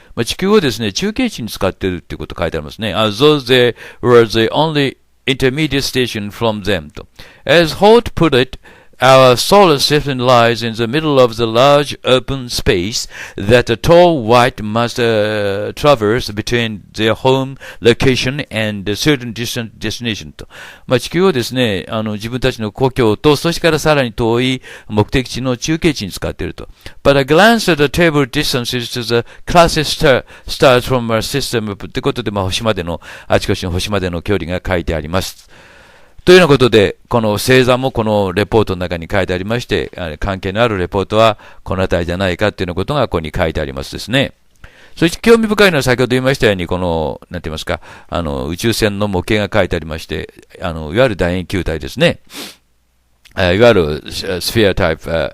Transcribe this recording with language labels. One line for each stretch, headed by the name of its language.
Japanese: まあ、地球をですね、中継地に使っているということ書いてありますね。
English: As though they were the only intermediate station from them と。 As Holt put it, our solar system lies in the middle of the large open space that a tall white must traverse between their home location and a certain destination と。
Japanese: まあ、地球をですね、自分たちの故郷と、そしてからさらに遠い目的地の中継地に使っていると。
English: But a glance at the table distances to the closest stars from our system
Japanese: ってことで、まあ、あちこちの星までの距離が書いてあります。というようなことで、この星座もこのレポートの中に書いてありまして、関係のあるレポートはこのあたりじゃないかというようなことがここに書いてありますですね。そして興味深いのは先ほど言いましたように、この、なんて言いますか、宇宙船の模型が書いてありまして、いわゆる楕円球体ですね。いわゆるスフィアタイプ、